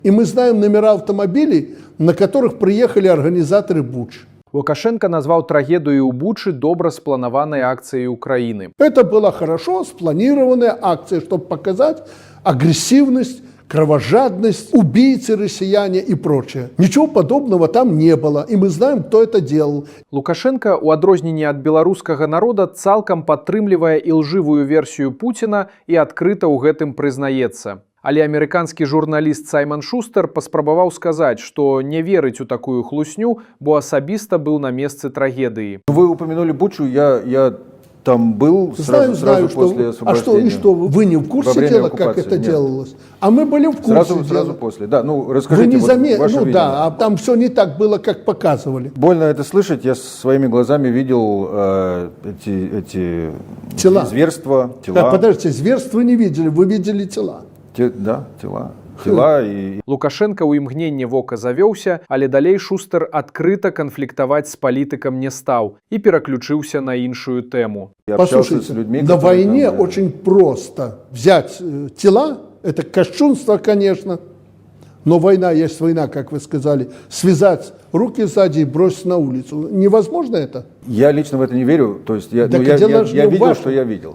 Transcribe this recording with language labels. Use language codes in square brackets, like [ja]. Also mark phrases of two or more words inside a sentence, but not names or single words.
[ru] И мы знаем номера автомобилей, на которых приехали организаторы Бучи. [be] Лукашенко назваў трагедыю ў Бучы добра спланаванай акцыяй Украіны. [ru] Это была хорошо спланированная акция, чтобы показать агрессивность, кровожадность, убийцы россияне и прочее. Ничего подобного там не было, и мы знаем, кто это делал. [be] Лукашенко, у адрозненні ад беларускага народа, цалкам падтрымлівае ілжывую версію Пуціна і адкрыта ў гэтым прызнаецца. Але амерыканскі журналіст Саймон Шустер паспрабаваў сказаць, што не верыць у такую хлусню, бо асабіста быў на месцы трагедыі. [ru] Вы упомянули Бучу, я там был сразу после освобождения. А что, и что, вы не в курсе дела, как это делалось? А мы были в курсе дела. Сразу после, да, ну расскажите, вы не ваше видение. Да, а там все не так было, как показывали. Больно это слышать, я своими глазами видел эти тела. Зверства, тела. Да, подождите, зверств вы не видели, вы видели тела. Да, тела и... [be] Лукашенко ў імгненне вока завёўся, але далей Шустер адкрыта канфліктаваць з палітыкам не стаў і пераключыўся на іншую тэму. [ru] Послушайте, на войне очень просто взять тела, это кощунство, конечно, но война есть война, как вы сказали, связать руки сзади и бросить на улицу. Невозможно это? Я лично в это не верю, то есть я видел, что я видел.